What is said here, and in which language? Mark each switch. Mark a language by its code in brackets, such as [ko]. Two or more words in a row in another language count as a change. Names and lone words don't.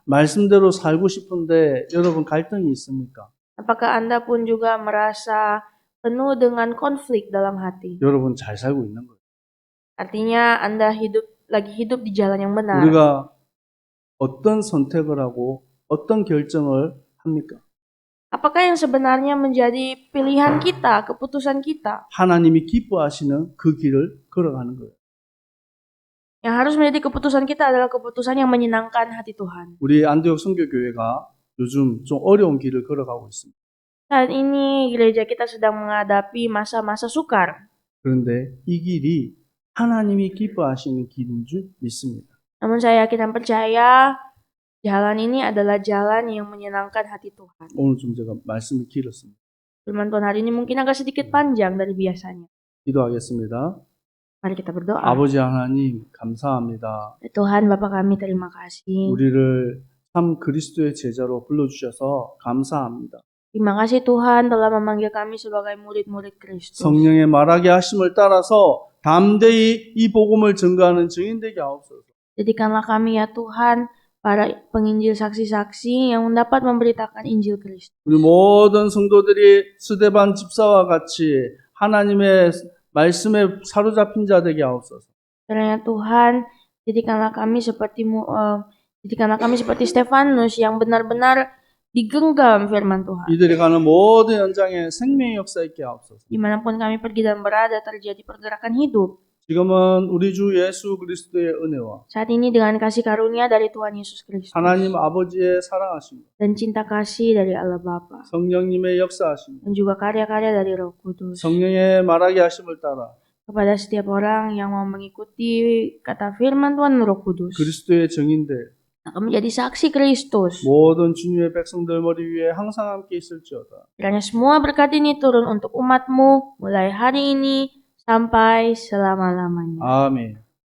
[ko] 말씀대로 살고 싶은데 여러분 갈등이 있습니까? [id] Apakah Anda pun juga merasa penuh dengan konflik dalam hati? [ko] 여러분 잘 살고 있는 거예요. [id] Artinya Anda lagi hidup di jalan yang benar. [ko] 우리가 어떤 선택을 하고 어떤 결정을 합니까? [id] Apakah yang sebenarnya menjadi pilihan kita, keputusan kita? [ko] 하나님이 기뻐하시는 그 길을 걸어가는 거예요. [id] Yang harus menjadi keputusan kita adalah keputusan yang menyenangkan hati Tuhan. [ko] 우리 안디옥 선교교회가 요즘 좀 어려운 길을 걸어가고 있습니다. [id] Saat ini gereja kita sedang menghadapi masa-masa sukar. [ko] 그런데 이 길이 하나님이 기뻐하시는 길인 줄 믿습니다. [id] Namun saya yakin dan percaya Jalan ini adalah jalan yang menyenangkan hati Tuhan. [ko] 오늘 좀 제가 말씀이 길었습니다. [id] Firman Tuhan hari ini mungkin agak sedikit panjang dari biasanya. [ko] 기도하겠습니다. [id] Mari kita berdoa. [ko] 아버지 하나님 감사합니다. [id] Tuhan Bapa kami terima kasih. [ko] 우리를 참 그리스도의 제자로 불러주셔서 감사합니다. [id] Terima kasih Tuhan telah memanggil kami sebagai murid-murid Kristus. [ko] 성령의 말하게 하심을 따라서 담대히 이 복음을 증거하는 증인 되게 하옵소서. [id] Jadikanlah kami ya Tuhan para penginjil saksi-saksi yang dapat memberitakan Injil Kristus. [ko] 우리 모든 성도들이 스데반 집사와 같이 하나님의 말씀에 사로잡힌 자 되게 하옵소서. [id] Kiranya Tuhan, jadikanlah kami seperti Stefanus yang benar-benar digenggam firman Tuhan. [ko] 이들이 가는 모든 현장에 생명의 역사 있게 하옵소서. [id] Dimanapun kami pergi dan berada terjadi pergerakan hidup. [ko] 지금은 우리 주 예수 그리스도의 은혜와 [id] Saat ini dengan kasih karunia dari Tuhan Yesus Kristus [ko] 하나님 아버지의 사랑하심, [id] dan cinta kasih dari Allah Bapa [ko] 성령님의 역사하심, [id] dan juga karya-karya dari Roh Kudus [ko] 성령의 말하게 하심을 따라 [id] kepada setiap orang yang mau mengikuti kata firman Tuhan Roh Kudus [ko] 그리스도의 증인들 [id] akan menjadi saksi Kristus. [ko] 모든 주님의 백성들 머리 위에 항상 함께 있을지어다. [id] Kiranya semua berkat ini turun untuk umatmu mulai hari ini sampai selama-lamanya. [ko] 아멘.